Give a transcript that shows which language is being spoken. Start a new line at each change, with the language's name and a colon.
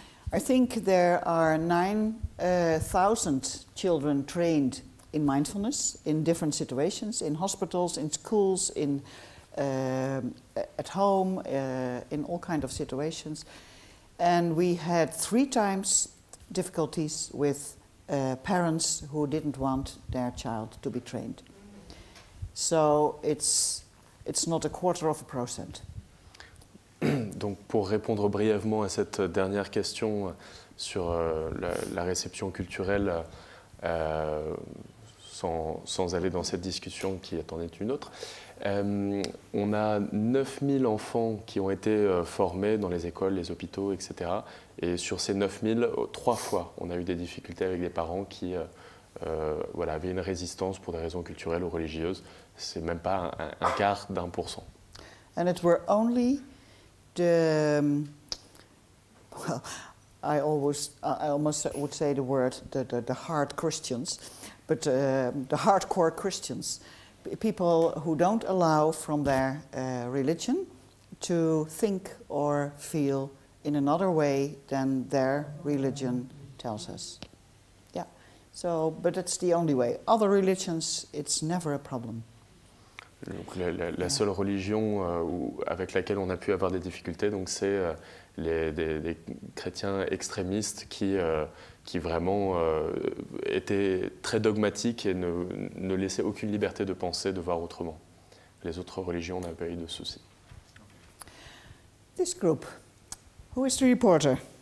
English: I think there are 9,000 children trained in mindfulness in different situations, in hospitals, in schools, at home, in all kinds of situations. And we had 3 times difficulties with parents who didn't want their child to be trained. So it's not 1/4%.
French: Donc pour répondre brièvement à cette dernière question sur la réception culturelle, sans aller dans cette discussion qui en est une autre, on a 9000 enfants qui ont été formés dans les écoles, les hôpitaux, etc. Et sur ces 9000, 3 fois, on a eu des difficultés avec des parents qui avaient une résistance pour des raisons culturelles ou religieuses. C'est même pas un quart d'1%.
English: And it were only well, I almost would say the word the hard Christians, but the hardcore Christians, people who don't allow from their religion to think or feel in another way than their religion tells us. Yeah. So, but it's the only way. Other religions, it's never a problem.
French: Donc, la seule religion avec laquelle on a pu avoir des difficultés, donc c'est des chrétiens extrémistes qui vraiment étaient très dogmatiques et ne laissaient aucune liberté de penser, de voir autrement. Les autres religions n'avaient pas eu de soucis.
English: This group, who is the reporter?